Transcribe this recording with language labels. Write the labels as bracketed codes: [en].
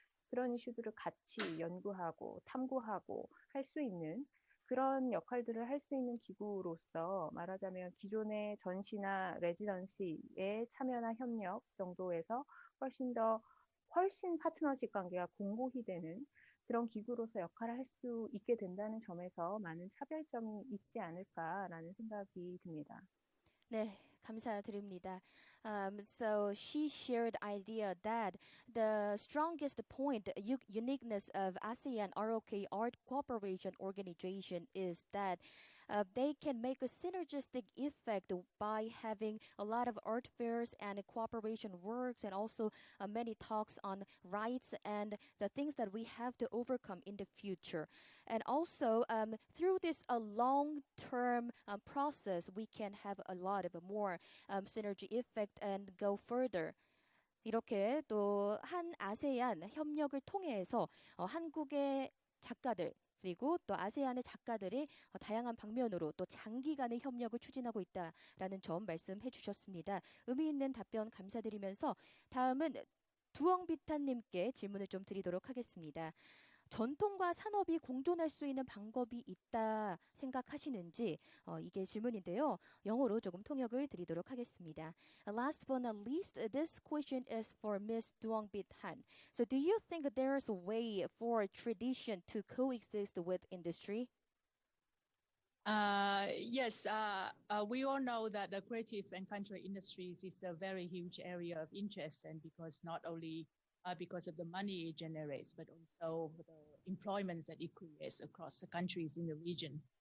[ko] 그런 이슈들을 같이 연구하고 탐구하고 할 수 있는 그런 역할들을 할 수 있는 기구로서 말하자면 기존의 전시나 레지던시의 참여나 협력 정도에서 훨씬 파트너십 관계가 공고히 되는 그런 기구로서 역할을 할 수 있게 된다는 점에서 많은 차별점이 있지 않을까라는 생각이 듭니다. 네, 감사드립니다. [en] So she shared idea that the strongest point, uniqueness of ASEAN ROK Art Cooperation Organization is that they can make a synergistic effect by having a lot of art fairs and cooperation works and also many talks on rights and the things that we have to overcome in the future. And also through this long-term process, we can have a lot of more synergy effect and go further. [ko] 이렇게 또 한 아세안 협력을 통해서 한국의 작가들 그리고 또 아세안의 작가들이 다양한 방면으로 또 장기간의 협력을 추진하고 있다라는 점 말씀해 주셨습니다. 의미 있는 답변 감사드리면서 다음은 두엉비탄님께 질문을 좀 드리도록 하겠습니다. 전통과 산업이 공존할 수 있는 방법이 있다 생각하시는지 이게 질문인데요. 영어로 조금 통역을 드리도록 하겠습니다. [en] Last but not least, this question is for Ms. Duong Bich Hanh. So do you think there's a way for tradition to coexist with industry? Yes, we all know that the creative and cultural industries is a very huge area of interest, and because not only because of the money it generates, but also the employment that it creates across the countries in the region.